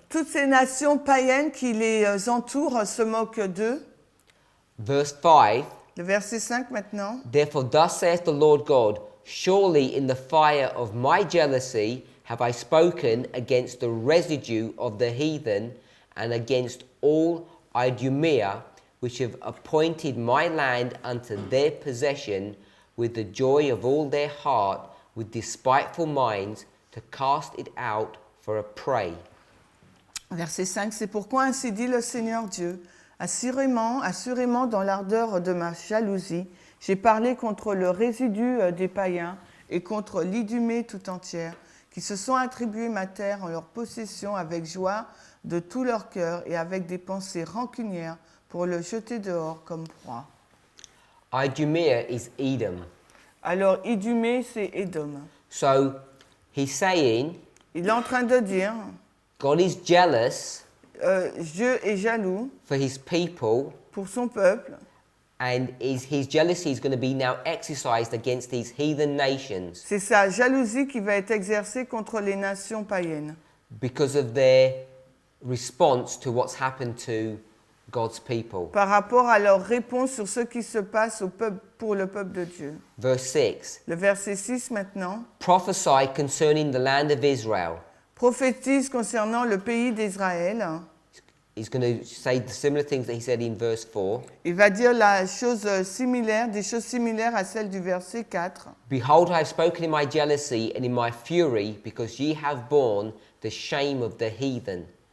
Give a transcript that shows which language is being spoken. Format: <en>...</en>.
<fr>Toutes ces nations païennes qui les entourent se moquent d'eux.</fr> <en>Verse 5.</en> <fr>Le verset 5 maintenant.</fr> <en>Therefore, thus saith the Lord God, surely in the fire of my jealousy have I spoken against the residue of the heathen and against all Idumea, which have appointed my land unto their possession with the joy of all their heart, with despiteful minds, to cast it out for a prey.</en> <fr>Verset 5, c'est pourquoi ainsi dit le Seigneur Dieu, assurément dans l'ardeur de ma jalousie, j'ai parlé contre le résidu des païens et contre l'Idumée tout entière, qui se sont attribués ma terre en leur possession avec joie de tout leur cœur et avec des pensées rancunières pour le jeter dehors comme proie.</fr> <en>Idumea is Edom.</en> <fr>Alors Idumée, c'est Édom.</fr> <en>So He's saying</en> <fr>Il est en train de dire,</fr> <en>God is jealous</en> <fr>Dieu est jaloux</fr> <en>for his people,</en> <fr>pour son peuple,</fr> <en>and his jealousy is going to be now exercised against these heathen nations</en> <fr>c'est sa jalousie qui va être exercée contre les nations païennes,</fr> <en>because of their response to what's happened to God's people.</en> <fr>par rapport à leur réponse sur ce qui se passe au peuple, pour le peuple de Dieu.</fr> <en>Verse 6.</en> <fr>Le verset 6 maintenant.</fr> <en>Prophesy concerning the land of Israel.</en> <fr>Prophétise concernant le pays d'Israël.</fr> <en>He's going to say the similar things that he said in verse 4.</en> <fr>Il va dire la chose similaire, des choses similaires à celles du verset 4.</fr> <en>Behold, I have spoken in my jealousy and in my fury, because ye have borne the shame of the heathen.</en>